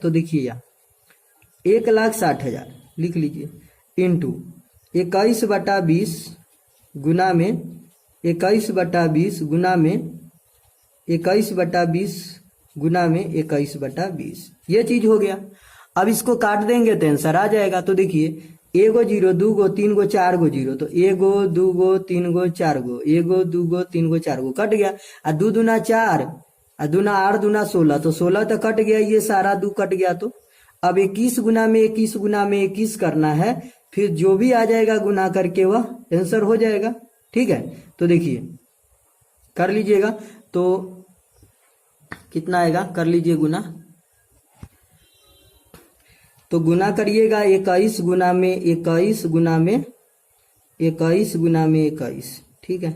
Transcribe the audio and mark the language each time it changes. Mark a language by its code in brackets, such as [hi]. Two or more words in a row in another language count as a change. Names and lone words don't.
[hi] तो देखिए यहाँ 1,60,000 लिख लीजिए, इंटू 21 बटा 20 गुना में 21 बटा 20 गुना में 21 बटा 20 गुना में 21 बटा 20, ये चीज हो गया। अब इसको काट देंगे तो आंसर आ जाएगा। तो देखिए 1 गो 0 2 गो 3 गो 4 गो 0, तो 1 गो 2 गो 3 गो 4 गो, 1 गो 2 गो 3 गो 4 गो कट गया, और 2 दूना 4 और दूना 8 दूना 16, तो 16 तो कट गया, ये सारा 2 कट गया। तो अब 21 गुना में 21 गुना में 21 करना है, फिर जो भी आ जाएगा गुना करके वह आंसर हो जाएगा, ठीक है। तो देखिए कर लीजिएगा, तो कितना आएगा, कर लीजिए गुना, तो गुना करिएगा 21 गुना में 21 गुना में 21 गुना में 21, ठीक है।